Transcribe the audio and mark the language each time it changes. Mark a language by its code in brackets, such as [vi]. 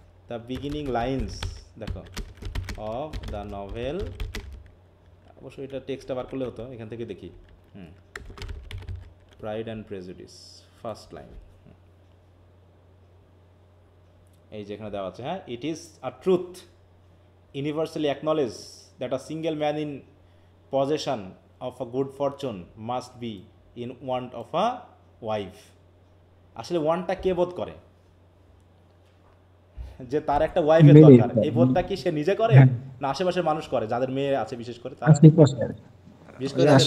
[en] the beginning lines দেখো of the novel, [bn] অবশ্যই এটা টেক্সটটা বার করলে হতো, এখান থেকে দেখি। Pride and prejudice, [en] first line, [bn] এই যে এখানে দেওয়া আছে। হ্যাঁ, [en] It is a truth universally acknowledged that a single man in possession of a good fortune must be in want of a wife. [bn] আসলে ওয়ানটা কে বোধ করে যে তার একটা ওয়াইফের দরকার, এই বোধটা কি সে নিজে করে না আশেপাশের মানুষ করে, যাদের মেয়ে আছে বিশেষ করে তারা, বিশেষ করে